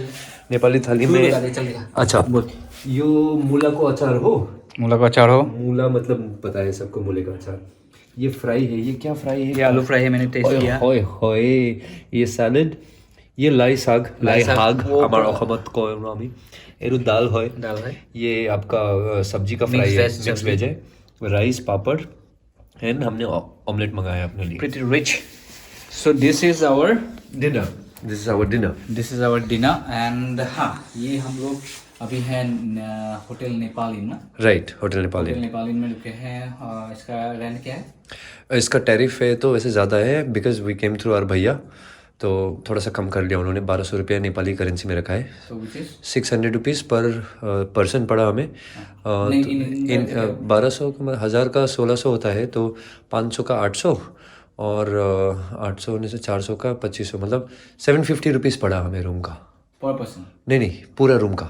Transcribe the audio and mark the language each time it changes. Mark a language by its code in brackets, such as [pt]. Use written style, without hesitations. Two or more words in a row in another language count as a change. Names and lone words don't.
[hi] नेपाली थाली में अच्छा बोल। [ne] यो मूला को अचार हो, मूला [hi] मतलब पता है सबको मूले का अचार। ये फ्राई है, ये क्या फ्राई है? ये आलू फ्राई है, मैंने टेस्ट किया। होय ये सैलड, ये लाई साग हमारा [as] অসমত কয় আমি এরু [hi] दाल है। ये आपका सब्जी का फ्राई है, [en] mix veg [hi] है, राइस पापड़ एंड हमने ऑमलेट मंगाया अपने लिए। [en] Pretty rich. So this is our dinner, this is our dinner [hi] and हाँ ये हम लोग अभी हैं होटल नेपालिन ना, राइट, होटल नेपालिन में रुके हैं। इसका रेंट क्या है? इसका टैरिफ है तो वैसे ज़्यादा है, [en] because we came through our [hi] भैया, तो थोड़ा सा कम कर लिया उन्होंने, 1200 रुपया [en] Nepali currency [hi] में रखा है। [en] So which is [hi] 600 [en] rupees per person [hi] पड़ा हमें। नहीं, in 1200 का 1000 का 1600 होता है, तो 500 का 800 और 800 होने से 400 का 2500, मतलब 750 रुपीज़ पड़ा हमें रूम का। [en] per person. [hi] नहीं पूरा रूम का